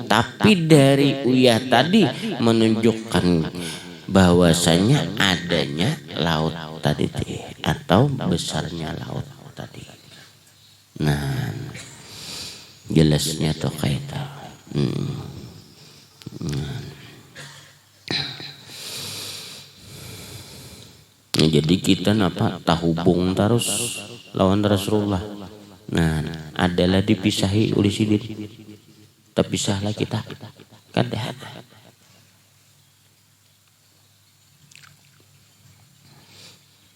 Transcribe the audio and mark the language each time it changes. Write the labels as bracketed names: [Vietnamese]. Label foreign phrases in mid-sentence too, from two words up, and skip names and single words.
[Indonesian] Tapi dari uyah tadi menunjukkan bahwasanya adanya laut tadi atau besarnya laut tadi. [Banjar] Nah, jelasnya tuh kayak itu. Jadi kita napa tahubung terus lawan Rasulullah. Nah, adalah dipisahi oleh sidin. Terpisahlah kita. Kada.